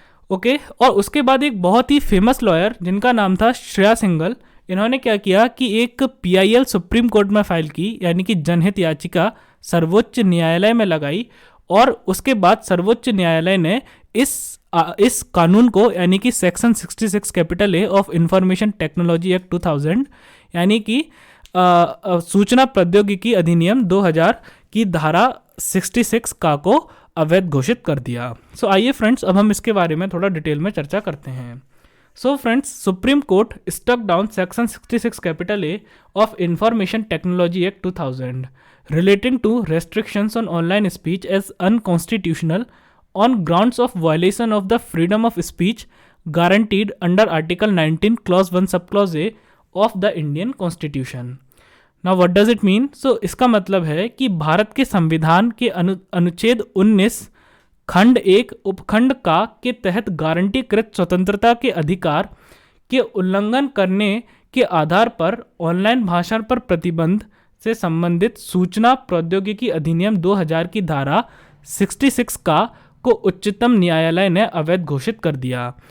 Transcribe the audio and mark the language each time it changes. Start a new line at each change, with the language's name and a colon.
Hindi: Okay, और उसके बाद एक बहुत ही फेमस लॉयर जिनका नाम था श्रेया सिंघल, इन्होंने क्या किया कि एक PIL सुप्रीम कोर्ट में फाइल की, यानी कि जनहित याचिका सर्वोच्च न्यायालय में लगाई, और उसके बाद सर्वोच्च न्यायालय ने इस कानून को यानी कि section 66 capital A of information technology act 2000 यानी कि सूचना प्रौद्योगिकी अधिनियम 2000 की धारा 66 का को अवैध घोषित कर दिया। सो आइए फ्रेंड्स, अब हम इसके बारे में थोड़ा डिटेल में चर्चा करते हैं।
English: So friends, supreme court struck down section 66 capital A of information technology act 2000 relating to restrictions on online speech as unconstitutional on grounds of violation of the freedom of speech guaranteed under Article 19 Clause 1 Subclause A of the Indian Constitution. Now what does it mean?
Hindi: So इसका मतलब है कि भारत के संविधान के अनुच्छेद 19 खंड 1 उपखंड का के तहत गारंटीकृत स्वतंत्रता के अधिकार के उल्लंघन करने के आधार पर ऑनलाइन भाषण पर प्रतिबंध से संबंधित सूचना प्रौद्योगिकी अधिनियम 2000 की धारा 66 का को उच्चतम न्यायालय ने अवैध घोषित कर दिया।